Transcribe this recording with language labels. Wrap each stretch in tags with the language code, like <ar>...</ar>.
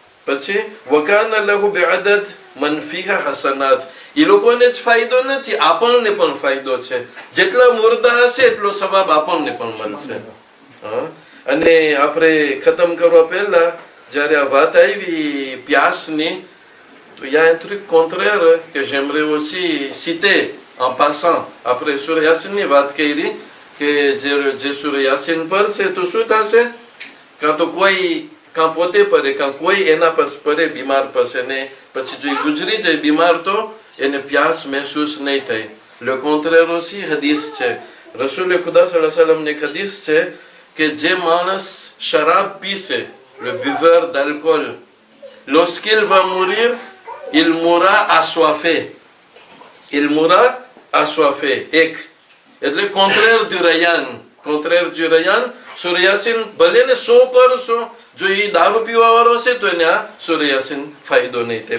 <gu>પછી વકાન લહુ બિઅદદ મન ફીહા હસનાત, એ લોકોને જ ફાયદો નથી, આપણને પણ ફાયદો છે, જેટલા મુર્દા હશે એટલો સવાબ આપણને પણ મળશે. અને આપણે ખતમ કરવા પહેલા જ્યારે આ વાત આવી પ્યાસની, તો</gu> <fr>il y a un truc contraire que j'aimerais aussi citer en passant.</fr> <gu>આપણે સૂરહ યાસીનની વાત કરી કે જે સૂરહ યાસીન પડશે તો શું થશે, કાં તો કોઈ કાં પોતે પડે કાં કોઈ એના પર પડે બીમાર પડશે, ને પછી જો ગુજરી જાય બીમાર તો એને પ્યાસ મહેસૂસ નહીં થાય.</gu> <fr>Le contraire aussi</fr> <gu>હદીસ છે, રસૂલ ખુદા સલ્લલ્લાહુ અલૈહિ વસલ્લમ ની હદીસ છે કે જે માણસ શરાબ પીશે,</gu> <fr>le buveur d'alcool, lorsqu'il va mourir, il mourra assoiffé, il mourra assoiffé.</fr> <gu>એક એટલે</gu> <fr>contraire du rayyan, contraire du rayyan.</fr> <gu>સૂરહ Yasin ભલે ને 100%, જો એ દારૂ પીવા વાળો હશે તો એને આ સૂરહ યાસીન ફાયદો નહીં થાય.</gu>